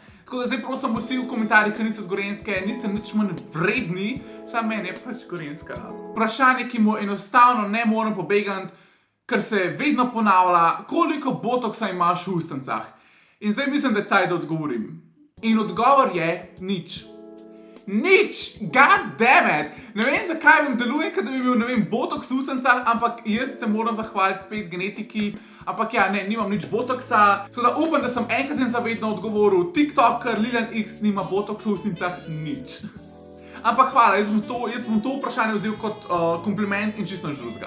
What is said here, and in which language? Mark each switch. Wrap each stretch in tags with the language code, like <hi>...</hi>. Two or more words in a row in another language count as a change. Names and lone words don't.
<sl>Tako da zdaj prosim vsi v komentarjih, ki niste z Gorenjske, niste nič manj vredni, samo meni je pač Gorenjska. Vprašanje, ki mu enostavno ne morem pobegati, ker se vedno ponavlja, koliko botoksa imaš v ustnicah. In zdaj mislim, da je caj, da odgovorim. In odgovor je nič. Nič!</sl> <en>God damn it!</en> <sl>Ne vem, zakaj vam deluje, da bi imel, ne vem, botoks v ustnicah, ampak jaz se moram zahvaliti spet genetiki. Ampak ja, ne, nimam nič botoksa. Tako da upam, da sem enkrat in zavedno odgovoril. TikToker Lilian X nima botoksa v ustnicah, nič. Ampak hvala, jaz bom to vprašanje vzel kot kompliment in čisto nič drugega.</sl>